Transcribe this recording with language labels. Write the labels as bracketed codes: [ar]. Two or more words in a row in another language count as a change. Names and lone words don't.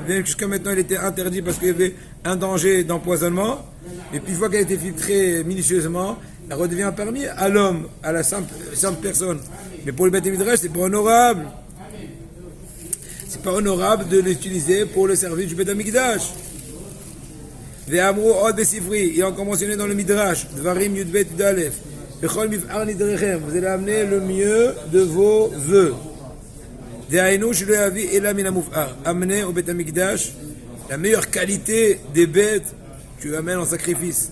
[fr] Même jusqu'à maintenant, elle était interdite parce qu'il y avait un danger d'empoisonnement. Et puis, une fois qu'elle a été filtrée minutieusement, elle redevient permis à l'homme, à la simple personne. Mais pour le Beit Midrash, c'est pas honorable. C'est pas honorable de l'utiliser pour le service du Beit Mikdash. [he] ואמרו עוד בספרי, [fr] il est encore mentionné dans le Midrash, Dvarim Yudbet Yudalef. Vous allez amener le mieux de vos vœux. Amener au Beit HaMikdash la meilleure qualité des bêtes, tu amènes en sacrifice.